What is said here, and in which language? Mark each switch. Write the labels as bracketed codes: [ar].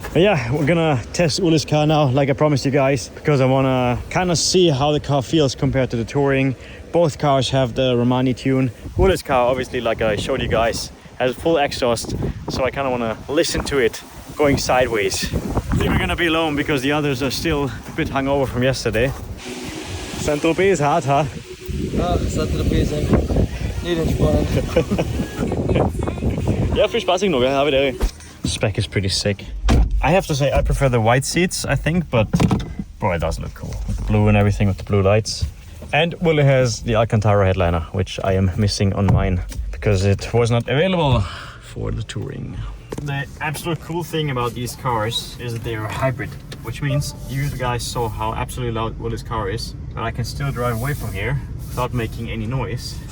[en] But yeah, we're gonna test Ole's car now, like I promised you guys, because I wanna kind of see how the car feels compared to the Touring. Both cars have the Romani tune. Ole's car, obviously, like I showed you guys, has full exhaust, so I kind of want to listen to it going sideways. I think we're gonna be alone because the others are still a bit hungover from yesterday. Saint-Tropez is hart, huh? [de] Ja, Saint-Tropez ist nicht entspannt. Ja, viel Spaß noch, ja, wieder. [en] The spec is pretty sick. I have to say, I prefer the white seats, I think, but boy, it does look cool. With the blue and everything, with the blue lights. And Ole has the Alcantara headliner, which I am missing on mine, because it was not available for the Touring. The absolute cool thing about these cars is that they are hybrid, which means you guys saw how absolutely loud Ole's car is, but I can still drive away from here without making any noise.